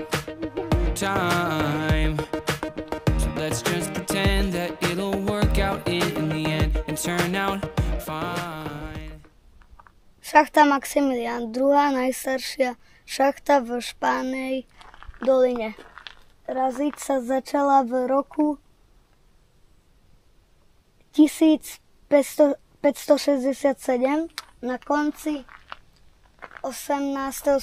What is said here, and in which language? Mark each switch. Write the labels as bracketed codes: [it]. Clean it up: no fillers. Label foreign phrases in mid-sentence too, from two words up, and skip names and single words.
[en] So let's just pretend that it'll work out in the end and turn out fine. [sk] Šachta Maximilián, druhá najstaršia šachta v Španej doline. Raziť sa začala v roku 1567 na konci 18.